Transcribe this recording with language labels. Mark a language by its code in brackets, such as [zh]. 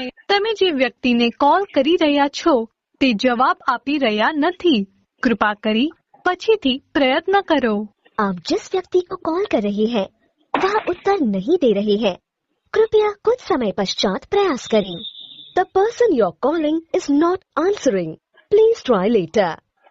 [gu] તમે જે વ્યક્તિને કોલ કરી રહ્યા છો તે જવાબ આપી રહ્યા નથી. કૃપા કરી પછીથી પ્રયત્ન કરો. [hi] आप जिस व्यक्ति को कॉल कर रहे हैं वह उत्तर नहीं दे रही है. कृपया कुछ समय पश्चात प्रयास करें. [en] The person you are calling is not answering. Please try later.